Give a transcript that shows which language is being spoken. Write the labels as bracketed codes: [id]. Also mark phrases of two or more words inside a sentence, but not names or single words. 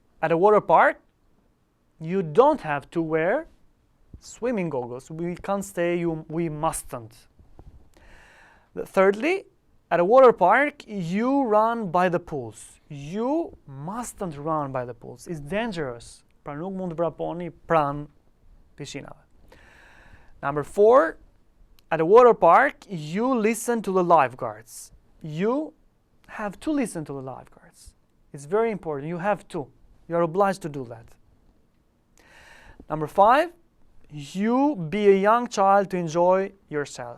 [en] At a water park, you don't have to wear swimming goggles. We can't say we mustn't. Thirdly, at a water park, you run by the pools. You mustn't run by the pools. It's dangerous. [sq] Pra nuk mund të vraponi pranë pishinave. [en] Number 4, at a water park, you listen to the lifeguards. You have to listen to the lifeguards. It's very important. You have to. You are obliged to do that. Number 5, you be a young child to enjoy yourself.